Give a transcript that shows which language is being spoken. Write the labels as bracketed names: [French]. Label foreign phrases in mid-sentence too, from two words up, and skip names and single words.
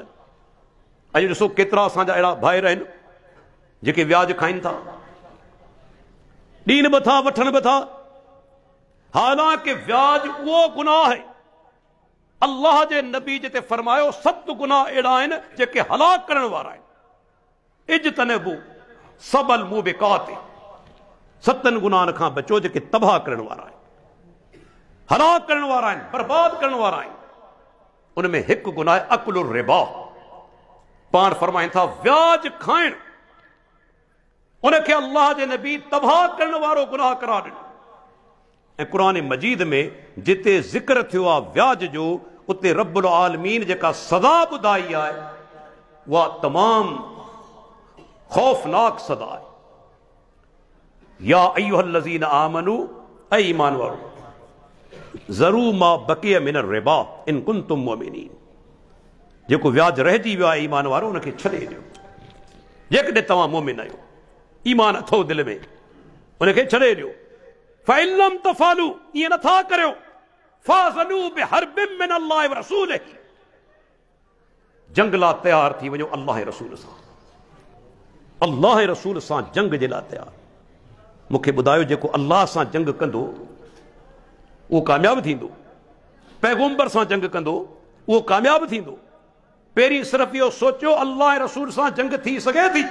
[Sindhi] अॼु ॾिसो केतिरा असांजा अहिड़ा भाइर आहिनि जेके व्याज खाइनि था, ॾीन बि था, वठनि बि था। हालांकि व्याज उहो गुनाह आहे, अल्लाह जे नबी जिते फरमायो 7 गुनाह अहिड़ा आहिनि जेके हलाक करण वारा आहिनि। [Arabic] اجتنبوا السبع الموبقات, [Sindhi] 7 गुनाहनि खां बचो जेके तबाह करण वारा आहिनि, हलाक करण वारा आहिनि, बर्बाद करण वारा आहिनि। उनमें हिकु गुनाह आहे [Arabic] أكل الربا. [Sindhi] पाण फरमाइनि था व्याज खाइण, उनखे अल्लाह जे नबी तबाह करण वारो गुनाह करार ॾिनो। ऐं क़ुरान मजीद में जिते ज़िक्र थियो आहे व्याज जो, उते रब्बुल आलमीन जेका सज़ा ॿुधाई आहे उहा तमामु खौफ़नाक सज़ा आहे। [Arabic] يا أيها الذين آمنوا, [Sindhi] ऐ ईमान वारो, [Arabic] ذروا ما بقي من الربا إن كنتم مؤمنين. [Sindhi] जेको व्याज रहिजी वियो आहे ईमान वारो, उनखे छॾे ॾियो। जेकॾहिं तव्हां मोमिन आहियो, ईमान अथव दिलि में, उनखे छॾे ॾियो। [Arabic] فإن لم تفعلوا, [Sindhi] ईअं नथा करियो, [Arabic] فأذنوا بحرب من الله ورسوله, [Sindhi] जंग लाइ तयार थी वञो अल्लाह रसूल सां, अल्लाह रसूल सां जंग जे लाइ तयार। मूंखे ॿुधायो जेको अल्लाह सां जंग कंदो उहो कामयाबु थींदो, पैगंबर सां जंग कंदो उहो कामयाबु थींदो, पहिरीं सिर्फ़ इहो सोचियो अल्लाह ऐं रसूल सां जंग थी सघे थी।